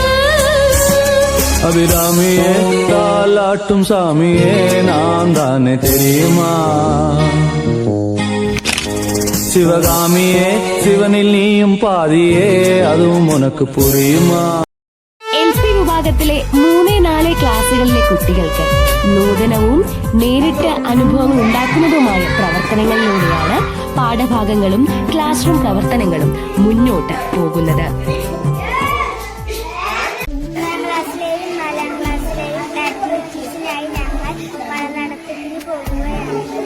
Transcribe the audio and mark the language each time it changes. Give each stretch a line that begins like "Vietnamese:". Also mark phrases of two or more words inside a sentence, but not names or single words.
Tamil: அபிராமியே தாலாட்டும் சாமியே நான் தானே தெரியுமா, சிவகாமியே சிவனில் நீயும் பாதியே அதுவும் உனக்கு புரியுமா.
Malayalam: LP വിഭാഗത്തിലെ 3-4 ക്ലാസ്സുകളിലെ കുട്ടികൾക്ക് നൂതനവും നേരിട്ട് അനുഭവങ്ങൾ ഉണ്ടാക്കുന്നതുമായ പ്രവർത്തനങ്ങളിലൂടെയാണ് പാഠഭാഗങ്ങളും
English: class room
Malayalam: പ്രവർത്തനങ്ങളും മുന്നോട്ട് പോകുന്നത്. 3-ാം ക്ലാസ്സിലെയും 4-ാം ക്ലാസ്സിലെയും ആക്ടിവിറ്റീസിനായി ഞങ്ങൾ പഠനത്തിന് പോകുകയാണ്.